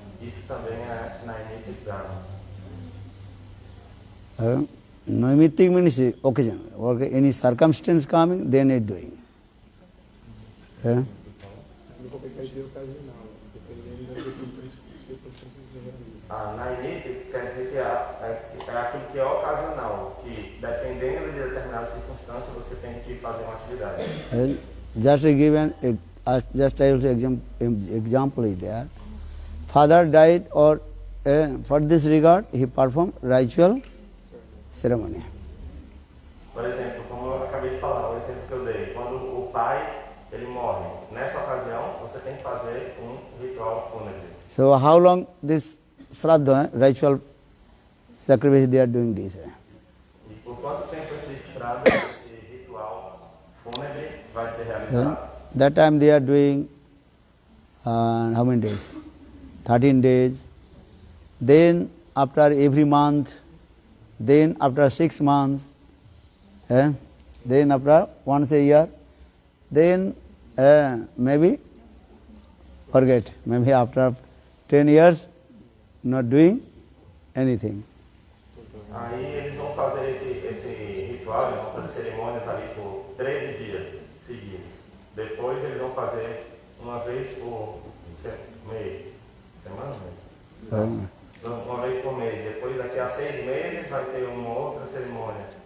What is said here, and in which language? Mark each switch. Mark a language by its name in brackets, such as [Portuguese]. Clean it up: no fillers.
[Portuguese] Isso também é Naimittika Dharma. [English] Naimittik means occasion, or any circumstance coming, then it doing. [Portuguese] Naimittika quer dizer que é aquilo que é ocasional, que dependendo de determinadas circunstâncias você tem que fazer uma atividade. [English] Just to give just I also example is there. Father died, or for this regard he performed ritual ceremony. [Portuguese] Por exemplo, como eu acabei de falar, o exemplo que eu dei, quando o pai ele morre, nessa ocasião você tem que fazer ritual fúnebre. [English] So how long this Shraddha, ritual sacrifice, they are doing this? [Portuguese] E por quanto tempo esse ritual fúnebre vai ser realizado? [English] That time they are doing how many days? 13 days. Then after every month, then after 6 months, then after once a year, then maybe forget, maybe after 10 years not doing anything. [Portuguese] Aí eles vão fazer esse ritual, eles vão fazer cerimônias ali por 13 dias seguidos. Depois eles vão fazer uma vez por mês. Semana? Uma vez por mês. Depois daqui a 6 meses vai ter uma outra cerimônia.